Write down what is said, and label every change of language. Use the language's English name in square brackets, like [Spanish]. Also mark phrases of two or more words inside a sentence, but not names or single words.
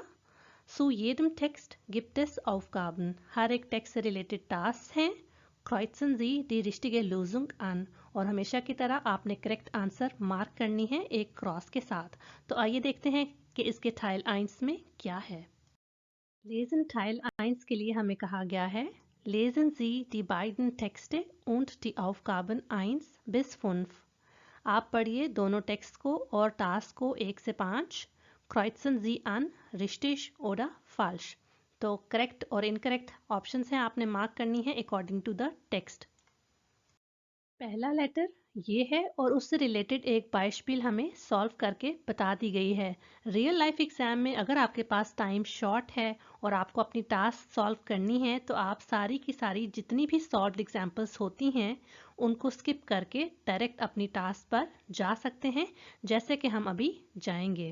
[German] Zu jedem Text gibt es Aufgaben, [Hindi] हर एक टेक्स्ट से [English] related task [Hindi] हैं। [German] Kreuzen Sie die richtige Lösung an, [Hindi] और हमेशा की तरह आपने [English] correct answer [Hindi] मार्क करनी है एक क्रॉस के साथ। तो आइए देखते हैं कि इसके Teil 1 में क्या है। [German] Lesen Teil 1 [Hindi] के लिए हमें कहा गया है [German] Lesen Sie die beiden Texte und die Aufgaben 1 bis 5। [Hindi] आप पढ़िए दोनों टेक्स्ट को और टास्क को 1 से 5। [German] Kreuzen Sie an richtig oder falsch। [Hindi] तो करेक्ट और [English] incorrect options [Hindi] हैं, आपने मार्क करनी है [English] according to the text. [Hindi] पहला लेटर ये है और उससे रिलेटेड एक बाइस्पिल हमें सॉल्व करके बता दी गई है। [English] real life exam [Hindi] में अगर आपके पास [English] time short [Hindi] है और आपको अपनी [English] task solve [Hindi] करनी है तो आप सारी की सारी जितनी भी [English] solved examples [Hindi] होती हैं उनको स्किप करके डायरेक्ट अपनी टास्क पर जा सकते हैं, जैसे कि हम अभी जाएंगे।